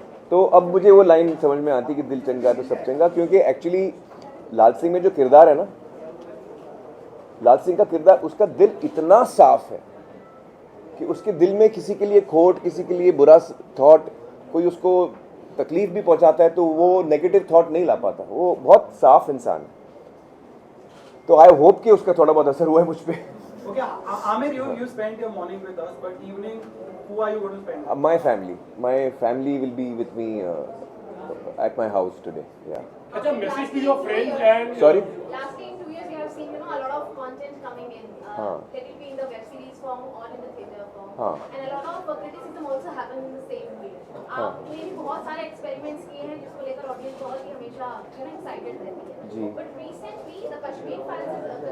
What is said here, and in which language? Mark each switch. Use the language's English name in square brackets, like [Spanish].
[Hindi] तो अब मुझे वो लाइन समझ में आती कि दिल चंगा तो सब चंगा, क्योंकि एक्चुअली लाल सिंह में जो किरदार है ना, लाल सिंह का किरदार, उसका दिल इतना साफ है कि उसके दिल में किसी के लिए खोट, किसी के लिए बुरा थॉट, कोई उसको तकलीफ भी पहुंचाता है तो वो नेगेटिव थॉट नहीं ला पाता। वो बहुत साफ इंसान है। तो [English] I hope [Hindi] कि उसका थोड़ा बहुत असर हुआ है मुझ पर। [English] Okay, Amir, you spent your morning with us, but evening, who are you going to spend? My family will be with me at my house today. Yeah. अच्छा, message to your friends and Sorry. Last 2 years, you have seen, a lot of content coming in. That will be in the web series form or in the theatre form. And a lot of criticism also happens in the same way. [Hindi] आपने भी बहुत सारे experiments किए हैं जिसको लेकर audience बहुत ही हमेशा excited रहती है. जी. [English] But recently, the Kashmir files is